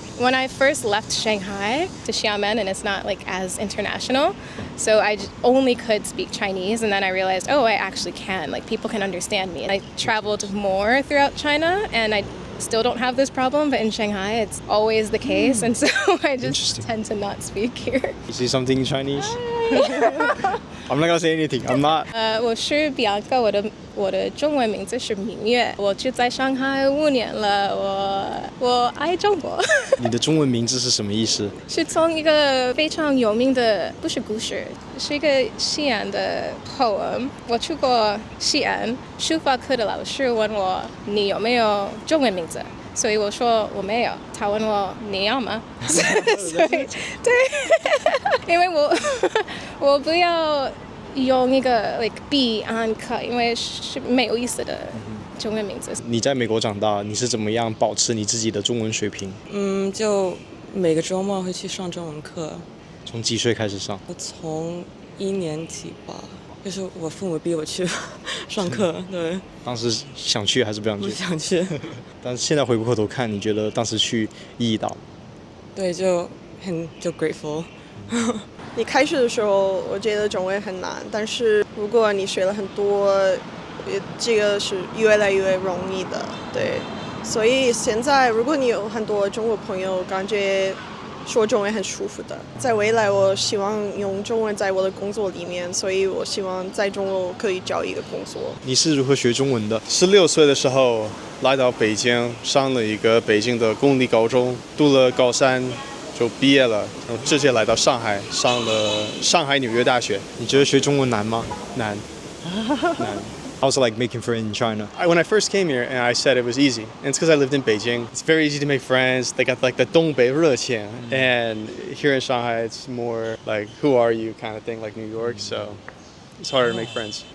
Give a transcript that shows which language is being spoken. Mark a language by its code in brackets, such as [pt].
[en] When I first left Shanghai to Xiamen, and it's not like as international, so I only could speak Chinese, and then I realized, oh, I actually can. Like people can understand me. And I traveled more throughout China, and I still don't have this problem, but in Shanghai, it's always the case, and so I just tend to not speak here. You say something in Chinese? I'm not gonna say anything. I'm not. [zh] 我是 Bianca，我的中文名字是明月，我住在上海5年了，我爱中国。你的中文名字是什么意思？是从一个非常有名的，不是故事，是一个西安的 poem。我去过西安，书法课的老师问我你有没有中文名字，所以我说我没有。他问我你要吗？所以对，因为我不要用一个 like 必安课，因为是没有意思的中文名字。你在美国长大，你是怎么样保持你自己的中文水平？就每个周末会去上中文课。从几岁开始上？我从1年级吧，就是我父母逼我去上课。对，当时想去还是不想去？不想去。但是现在回过头看，你觉得当时去意义大吗？对，就 grateful。你开始的时候，我觉得中文很难，但是如果你学了很多，这个是越来越容易的。对，所以现在如果你有很多中国朋友，感觉说中文很舒服的。在未来，我希望用中文在我的工作里面，所以我希望在中国可以找一个工作。你是如何学中文的？16岁的时候来到北京，上了一个北京的公立高中，读了高3。就毕业了，然后直接来到上海，上了上海纽约大学。你觉得学中文难吗？难，难。 [en] How's it like making friends in China? When I first came here, and I said it was easy, and it's because I lived in Beijing. It's very easy to make friends. They got like the 东北热情, and here in Shanghai, it's more like who are you kind of thing, like New York. So it's harder to make friends.